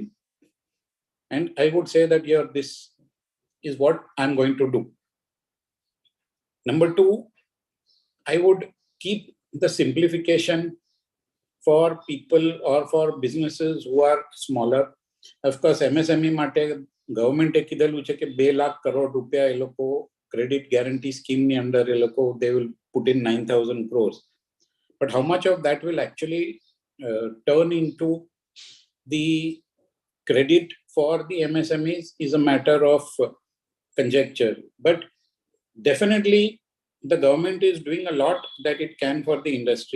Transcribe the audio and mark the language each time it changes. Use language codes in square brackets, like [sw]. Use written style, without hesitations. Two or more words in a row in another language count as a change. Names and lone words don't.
[en] And I would say that here, this is what I'm going to do. Number two, I would keep the simplification for people or for businesses who are smaller. Of course, [gu] MSME માટે government એ કીધેલું છે કે 2 લાખ કરોડ રૂપિયા એ લોકો [en] credit guarantee scheme [gu] ની અંદર એ લોકો [en] they will put in 9,000 crores. But how much of that will actually turn into the credit for the MSMEs is a matter of conjecture. But definitely, the government is doing a lot that it can for the industry.